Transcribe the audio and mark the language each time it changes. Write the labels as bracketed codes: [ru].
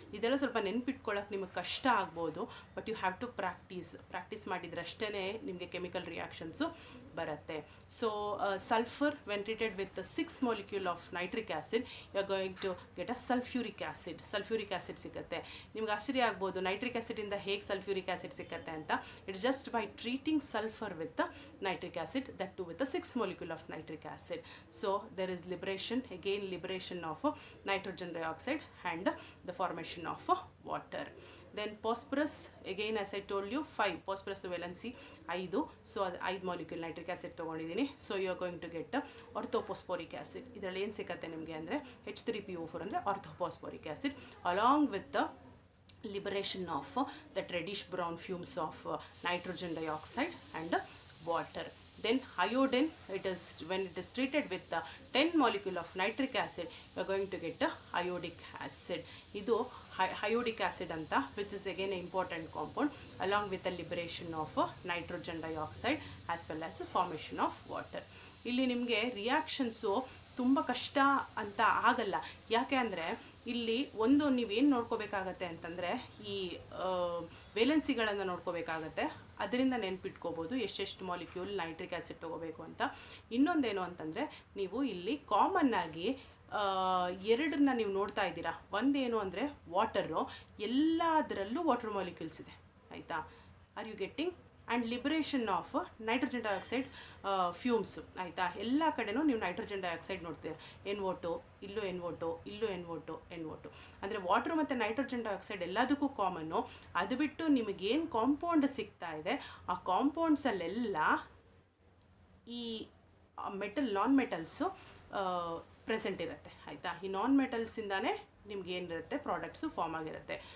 [kn] ಇದೆಲ್ಲ ಸ್ವಲ್ಪ ನೆನ್ಪಿಟ್ಕೊಳ್ಳೋಕೆ ನಿಮಗೆ ಕಷ್ಟ ಆಗ್ಬೋದು, [en] but you have to practise [kn] ಮಾಡಿದ್ರಷ್ಟೇ ನಿಮಗೆ ಕೆಮಿಕಲ್ ರಿಯಾಕ್ಷನ್ಸು ಬರುತ್ತೆ. [en] so sulphur when treated with 6 molecule of nitric acid you are going to get a sulphuric acid [kn] ಸಿಗುತ್ತೆ. ನಿಮ್ಗೆ ಆಶ್ಚರ್ಯ ಆಗ್ಬೋದು ನೈಟ್ರಿಕ್ ಆ್ಯಸಿಡಿಂದ ಹೇಗೆ ಸಲ್ಫ್ಯೂರಿಕ್ ಆ್ಯಸಿಡ್ ಸಿಗುತ್ತೆ ಅಂತ. [en] It's just by treating sulfur with the nitric acid, that too with the 6 molecule of nitric acid. So there is liberation of nitrogen dioxide and the formation of water. Then phosphorus, again as I told you 5 phosphorus valency 5, so 5 molecule nitric acid [kn] ತಗೊಂಡಿದ್ದೀನಿ. [en] So you are going to get orthophosphoric acid. [kn] ಇದರಲ್ಲಿ ಏನು ಸಿಗುತ್ತೆ ನಿಮಗೆ ಅಂದರೆ [en] H3PO4 ಅಂದರೆ orthophosphoric acid along with the liberation of that reddish brown fumes of nitrogen dioxide and water. Then iodine, when it is treated with the 10 molecule of nitric acid, you are going to get iodic acid. Idu iodic acid anta, which is again an important compound, along with the liberation of nitrogen dioxide as well as the formation of water. [kn] ಇಲ್ಲಿ ನಿಮಗೆ reactions ತುಂಬ ಕಷ್ಟ ಅಂತ ಆಗಲ್ಲ. ಯಾಕೆ ಅಂದರೆ ಇಲ್ಲಿ ಒಂದು ನೀವೇನು ನೋಡ್ಕೋಬೇಕಾಗತ್ತೆ ಅಂತಂದರೆ ಈ ವೇಲೆನ್ಸಿಗಳನ್ನು ನೋಡ್ಕೋಬೇಕಾಗತ್ತೆ. ಅದರಿಂದ ನೆನ್ಪಿಟ್ಕೋಬೋದು ಎಷ್ಟೆಷ್ಟು ಮಾಲಿಕ್ಯೂಲ್ ನೈಟ್ರಿಕ್ ಆ್ಯಸಿಡ್ ತೊಗೋಬೇಕು ಅಂತ. ಇನ್ನೊಂದೇನು ಅಂತಂದರೆ ನೀವು ಇಲ್ಲಿ ಕಾಮನ್ನಾಗಿ ಎರಡನ್ನ ನೀವು ನೋಡ್ತಾ ಇದ್ದೀರಾ. ಒಂದೇನು ಅಂದರೆ ವಾಟರು, ಎಲ್ಲದರಲ್ಲೂ ವಾಟರ್ ಮಾಲಿಕ್ಯೂಲ್ಸ್ ಇದೆ, ಆಯಿತಾ? [en] Are you getting? And liberation of nitrogen dioxide fumes, ಆಯಿತಾ? [kn] ಎಲ್ಲ ಕಡೆನೂ ನೀವು ನೈಟ್ರೋಜನ್ ಡೈಆಕ್ಸೈಡ್ ನೋಡ್ತೀರ. NO2, ಇಲ್ಲೂ NO2, ಇಲ್ಲೂ NO2. ಅಂದರೆ ವಾಟ್ರು ಮತ್ತು ನೈಟ್ರೋಜನ್ ಡೈಆಕ್ಸೈಡ್ ಎಲ್ಲದಕ್ಕೂ ಕಾಮನ್ನು. ಅದು ಬಿಟ್ಟು ನಿಮಗೇನು ಕಾಂಪೌಂಡ್ ಸಿಗ್ತಾ ಇದೆ ಆ ಕಾಂಪೌಂಡ್ಸಲ್ಲೆಲ್ಲ ಈ ನಾನ್ ಮೆಟಲ್ಸು ಪ್ರೆಸೆಂಟ್ ಇರುತ್ತೆ, ಆಯಿತಾ? ಈ ನಾನ್ ಮೆಟಲ್ಸಿಂದಾನೇ ನಿಮ್ಗೆ ಏನಿರುತ್ತೆ ಪ್ರಾಡಕ್ಟ್ಸು ಫಾರ್ಮ್ ಆಗಿರುತ್ತೆ.